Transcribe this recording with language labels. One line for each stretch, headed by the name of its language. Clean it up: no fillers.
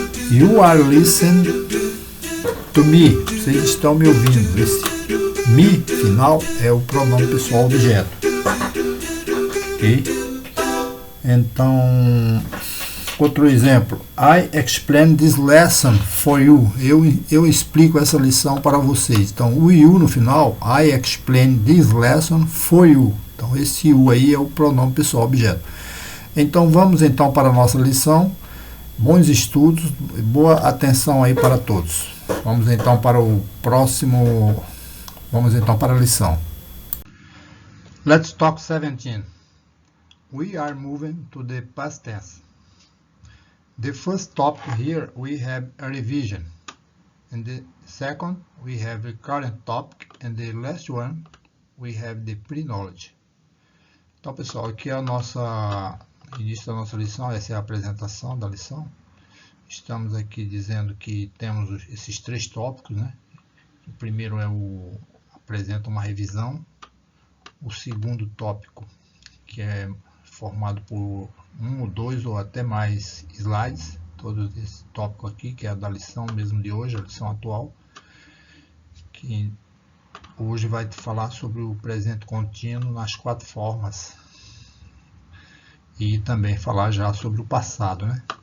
English: You are listening to me,
Portuguese: vocês estão me ouvindo. Esse me final é o pronome pessoal objeto. Ok? Então, outro exemplo,
English: I explain this lesson for you.
Portuguese: Eu explico essa lição para vocês. Então, o you no final,
English: I explain this lesson for you.
Portuguese: Então, esse you aí é o pronome pessoal objeto. Então, vamos então para a nossa lição. Bons estudos, boa atenção aí para todos. Vamos então para o próximo, vamos então para a lição.
English: Let's talk 17. We are moving to the past tense. The first topic here we have a revision. In the second we have the current topic, and the last one we have the pre-knowledge.
Portuguese: Então, pessoal, aqui é a nossa início da nossa lição. Essa é a apresentação da lição. Estamos aqui dizendo que temos esses 3 tópicos, né? O primeiro apresenta uma revisão. O segundo tópico, que é formado por 1 ou 2 ou até mais slides, todo esse tópico aqui, que é a da lição mesmo de hoje, a lição atual, que hoje vai falar sobre o presente contínuo nas 4 formas, e também falar já sobre o passado, né?